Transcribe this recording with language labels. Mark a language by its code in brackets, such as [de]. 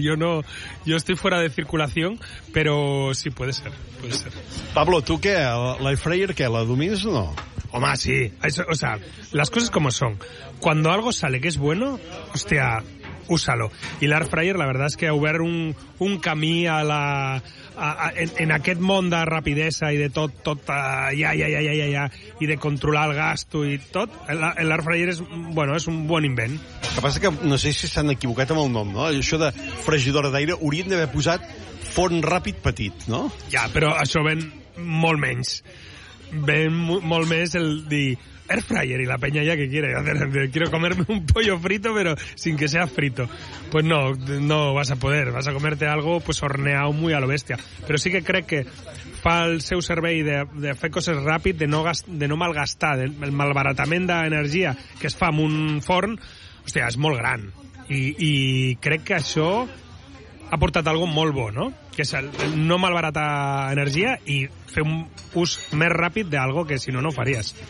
[es] Yo no, yo estoy fuera de circulación, pero sí, puede ser. [ca] Pablo, tu què? L'air fryer què? La domines o no? Home, sí. [es] O sea, las cosas como son. Cuando algo sale que es bueno, hostia, úsalo. Y l'air fryer, la verdad es que [ca] ha obert un camí a la... en aquest món de rapidesa i de tot ja, i de controlar el gasto i tot, l'air fryer és, bueno, és un bon invent. El que passa que no sé si s'han equivocat amb el nom, no? Això de fregidora d'aire, haurien d'haver posat forn ràpid petit, no? Ja, però això ven molt menys. Ven molt més el dir air fryer i la penya ja [es] que quiere hacer, quiero comerme un pollo frito pero sin que sea frito. Pues no vas a poder, vas a comerte algo pues horneado muy a lo bestia. [ca] Pero sí que crec que fa el seu servei de fer coses ràpid, de no malgastar, el malbaratament d'energia que es fa en un forn, hostia, és molt gran. I crec que això ha portat algo molt bo, no? Que és el no malbaratar energia i fer un ús més ràpid d'algo que si no, no faries.